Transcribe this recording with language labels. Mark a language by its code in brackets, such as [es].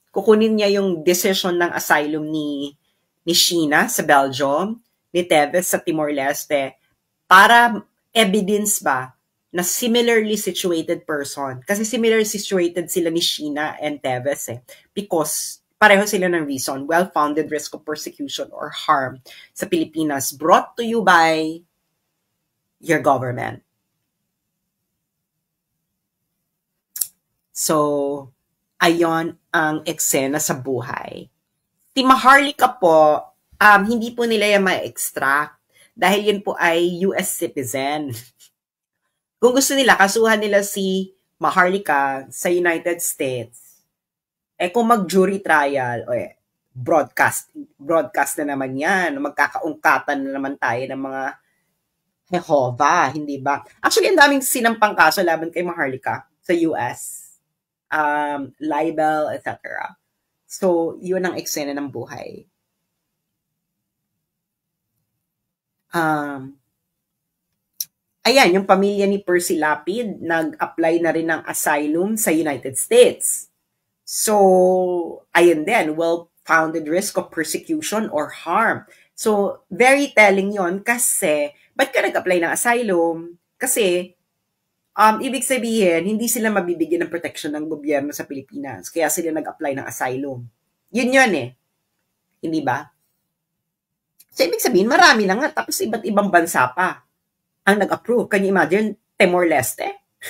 [tl] Kukunin niya yung decision ng asylum ni Sheena sa Belgium, ni Teves sa Timor-Leste, para evidence ba na [en] similarly situated person. Kasi similarly situated [tl] sila ni [en] Sheena and Teves because [tl] pareho sila ng [en] reason, well-founded risk of persecution or harm [tl] sa Pilipinas, [en] brought to you by your government. [tl] So, ayon ang eksena sa buhay. Si Maharlika po, hindi po nila yan ma-extract dahil yun po ay US citizen. Kung gusto nila, kasuhan nila si Maharlika sa United States. Kung mag-jury trial, broadcast na naman yan. Magkakaungkatan na naman tayo ng mga Jehovah, hindi ba? Actually, ang daming sinampang kaso laban kay Maharlika sa US. Libel, etc. So, yun ang eksena ng buhay. Ayan, yung pamilya ni Percy Lapid, nag-apply na rin ng asylum sa United States. So, ayun din, [en] well-founded risk of persecution or harm. [tl] So, [en] very telling [tl] yon kasi, ba't ka nag-apply ng asylum? Kasi, ibig sabihin, hindi sila mabibigyan ng protection ng gobyerno sa Pilipinas. Kaya sila nag-apply ng asylum. Yun eh. Hindi ba? So, ibig sabihin, marami na nga. Tapos, iba't ibang bansa pa ang nag-approve. [en] Can you imagine? [tl] Timor-Leste?